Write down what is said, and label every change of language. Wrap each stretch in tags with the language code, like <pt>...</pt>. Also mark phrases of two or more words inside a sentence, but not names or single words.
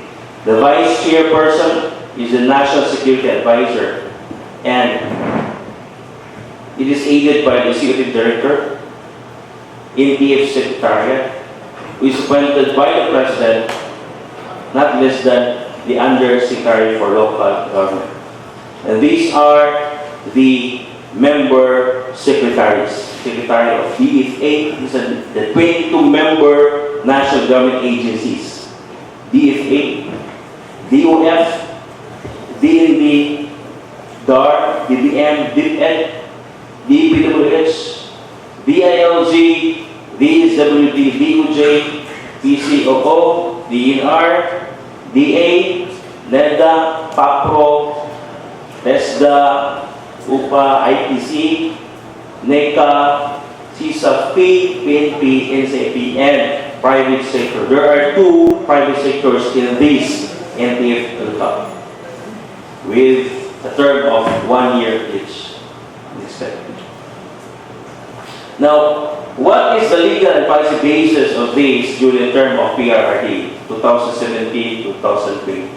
<en>The Vice Chairperson is the National Security Advisor, and it is aided by the Executive Director, NTF Secretariat, who is appointed by the President, not less than the Undersecretary for Local Government. And these are the member secretaries. Secretary of DFA, these are the 22-member national government agencies. DFA, DOF, DND, DAR, DBM, DIPED, DPWH, DILG, DSWD, DOJ, PCOO, DNR, DA, NEDA, PAPRO, TESDA, UPA, ITC, NECA, CSAP, PNP, NCP, and private sector. There are 2 private sectors in this NTF LCAP with a term of 1 year each. Now, what is the legal and policy basis of this during the term of PRRD 2017-2020?</en>